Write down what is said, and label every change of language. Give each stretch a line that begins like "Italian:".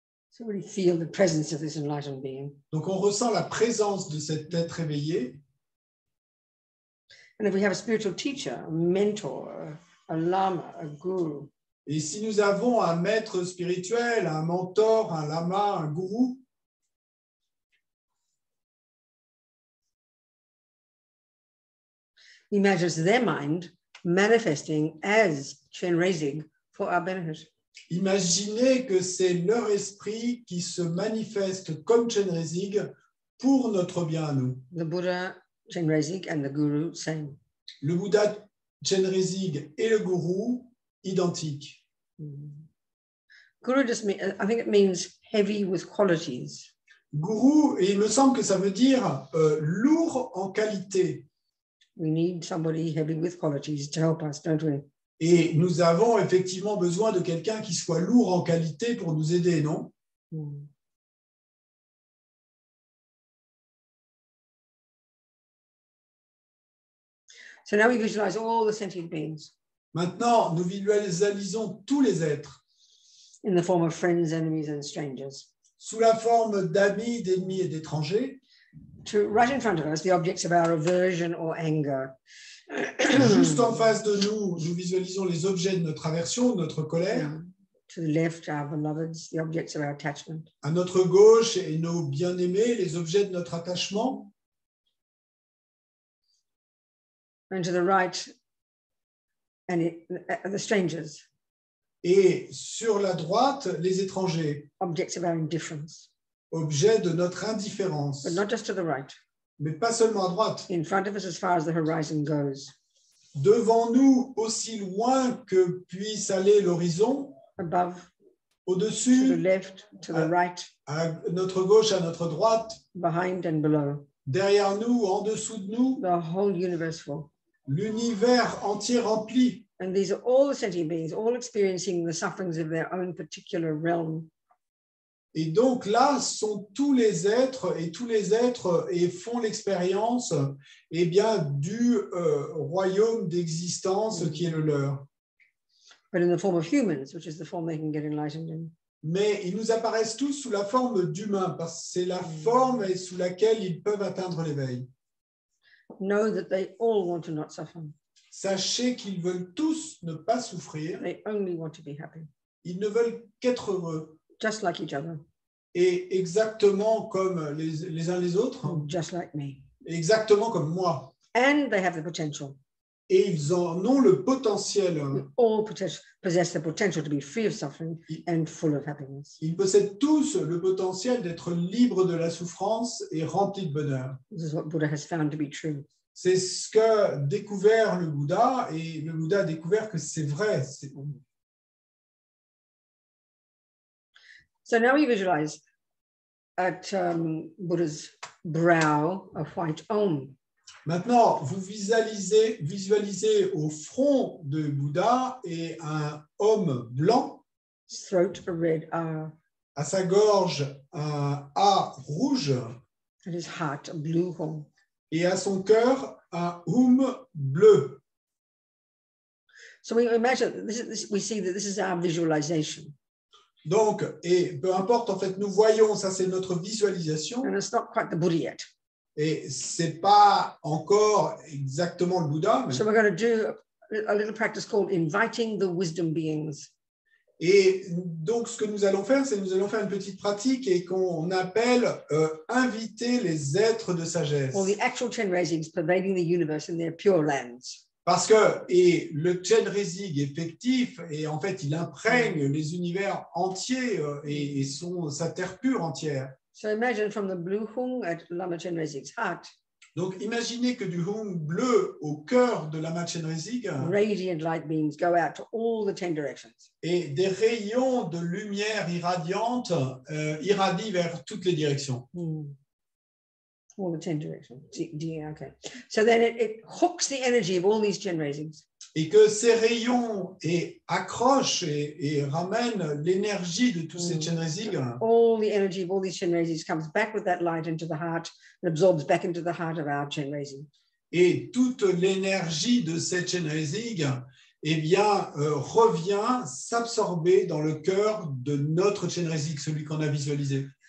English: So really feel the presence of this enlightened being.
French: Donc, on ressent la présence de cet être éveillé.
English: And if we have a spiritual teacher, a mentor, a lama, a guru.
French: Et si nous avons un maître spirituel, un mentor, un lama, un gourou,
English: imagines their mind manifesting as Chenrezig for our benefit.
French: Imaginez que c'est leur esprit qui se manifeste comme Chenrezig pour notre bien à nous.
English: The Buddha, Chenrezig, and the Guru, same.
French: Le Bouddha, Chenrezig et le gourou, identiques.
English: Guru just means, I think it means heavy with qualities.
French: Gourou, et il me semble que ça veut dire lourd en qualité.
English: We need somebody heavy with qualities to help us, don't we?
French: Et nous avons effectivement besoin de quelqu'un qui soit lourd en qualité pour nous aider, non?
English: So now we visualize all the sentient beings.
French: Maintenant, nous visualisons tous les êtres.
English: In the form of friends, enemies, and strangers.
French: Sous la forme d'amis, d'ennemis et d'étrangers.
English: To right in front of us, the objects of our aversion or anger.
French: Juste en face de nous, nous visualisons les objets de notre aversion, de notre colère.
English: To the left, our beloveds, the objects of our attachment.
French: À notre gauche, et nos bien-aimés, les objets de notre attachement.
English: And to the right, the strangers.
French: Et sur la droite, les étrangers.
English: Objects of our indifference.
French: Objets de notre indifférence.
English: But not just to the right.
French: Mais pas seulement à droite.
English: In front of us as far as the horizon goes.
French: Devant nous, aussi loin que puisse aller l'horizon.
English: Above.
French: Au-dessus.
English: To the left, to the right.
French: À notre gauche, à notre droite.
English: Behind and below.
French: Derrière nous, en dessous de nous.
English: The whole universe full.
French: L'univers entier rempli.
English: And these are all the sentient beings, all experiencing the sufferings of their own particular realm.
French: Et donc là sont tous les êtres et font l'expérience du royaume d'existence qui est le leur.
English: But in the form of humans, which is the form they can get enlightened in.
French: Mais ils nous apparaissent tous sous la forme d'humains parce que c'est la forme sous laquelle ils peuvent atteindre l'éveil.
English: Know that they all want to not suffer.
French: Sachez qu'ils veulent tous ne pas souffrir.
English: They only want to be happy.
French: Ils ne veulent qu'être heureux.
English: Just like each other.
French: Et exactement comme les uns les autres.
English: Just like me.
French: Exactement comme moi.
English: And they have the potential.
French: Et ils en ont le potentiel.
English: We all possess the potential to be free of suffering and full of happiness.
French: Ils possèdent tous le potentiel d'être libres de la souffrance et remplis de bonheur.
English: This is what Buddha has found to be true.
French: C'est ce qu'a découvert le Bouddha, et le Bouddha a découvert que c'est vrai.
English: So now we visualize at Buddha's brow a white Om.
French: Maintenant, vous visualisez au front de Bouddha et un homme blanc.
English: Throat a red A.
French: À sa gorge un A rouge.
English: At his heart a blue Hum.
French: Et à son cœur un bleu.
English: So we imagine we see that this is our visualization.
French: Donc, et peu importe, en fait, nous voyons, ça c'est notre visualisation.
English: And it's not quite the Buddha yet.
French: Et c'est pas encore exactement le Bouddha. Mais...
English: So we're going to do a little practice called inviting the wisdom beings.
French: Et donc, ce que nous allons faire, c'est que nous allons faire une petite pratique et qu'on appelle inviter les êtres de sagesse.
English: Or the actual Chenrezig pervading the universe in their pure lands.
French: Parce que et le Chenrezig effectif, et en fait, il imprègne les univers entiers et sa terre pure entière.
English: So imagine from the blue hung at Lama Chenrezig's heart.
French: Donc, imaginez que du Hung bleu au cœur de Lama Chenrezig,
English: radiant light beams go out to all the 10 directions.
French: Et des rayons de lumière irradiante irradient vers toutes les directions.
English: All the 10 directions. Okay. So then it hooks the energy of all these Chenrezigs.
French: Et que ces rayons accrochent et ramènent l'énergie de tous ces Chenrezig.
English: All the energy of all these Chenrezigs comes back with that light into the heart and absorbs back into the heart of our Chenrezig.
French: Et toute l'énergie de ces Chenrezig revient s'absorber dans le cœur de notre Chenrezig, celui qu'on a visualisé.